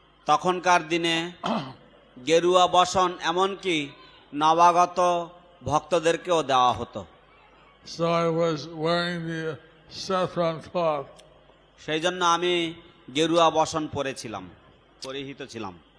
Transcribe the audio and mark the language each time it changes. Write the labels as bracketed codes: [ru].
[bn] তখনকার দিনে গেরুয়া বসন এমনকি নবাগত ভক্তদেরকেও দেওয়া হতো। [en] So I was wearing the saffron cloth. [bn] সেই জন্য আমি গেরুয়া বসন পরিহিত ছিলাম।